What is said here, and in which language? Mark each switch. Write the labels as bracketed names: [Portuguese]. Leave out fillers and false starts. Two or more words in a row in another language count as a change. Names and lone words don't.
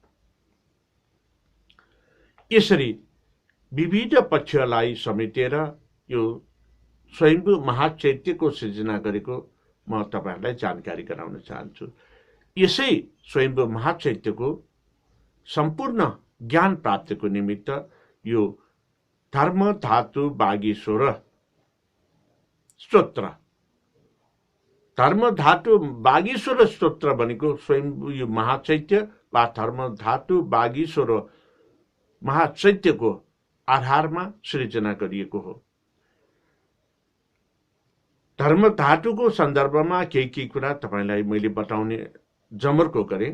[Nepali] यसरी विविध पक्षलाई समेटेर यो स्वयम्भू महाचैत्यको सृजना गरेको म तपाईहरुलाई जानकारी गराउन चाहन्छु। यसै स्वयम्भू महाचैत्यको सम्पूर्ण ज्ञान प्राप्तिको निमित्त यो धर्म धातु बागीश्वर स्तोत्र, धर्म धातु बागीश्वर स्तोत्र भनेको स्वयम्भू यो महाचैत्य वा धर्म धातु बागीश्वर महाचैत्यको आधारमा सृजना गरिएको हो। धर्म धातुको सन्दर्भमा केही कुरा तपाईलाई मैले बताउने जमर्को गरेँ।